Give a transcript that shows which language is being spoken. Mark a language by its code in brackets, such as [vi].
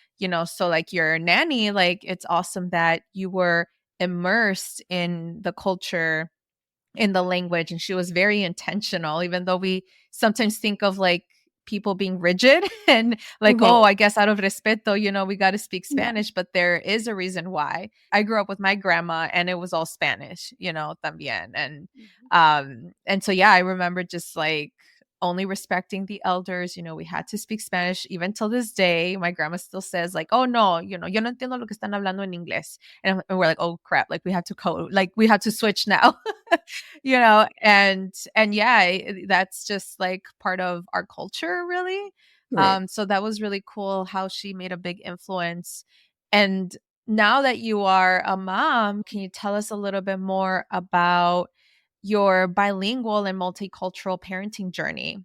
[en] So like your nanny, like it's awesome that you were immersed in the culture, in the language, and she was very intentional, even though we sometimes think of like people being rigid and like, Mhm. oh, I guess out of [es] respeto, [en] we got to speak Yeah. Spanish, but there is a reason why. I grew up with my grandma and it was all Spanish, [es] también. [en] And so yeah, I remember just like only respecting the elders. We had to speak Spanish. Even till this day, my grandma still says like, oh no, [es] yo no entiendo lo que están hablando en inglés. [en] And we're like, oh crap, like we have to code, like we have to switch now. And yeah, that's just like part of our culture, really. Right. So that was really cool how she made a big influence. And now that you are a mom, can you tell us a little bit more about your bilingual and multicultural parenting journey?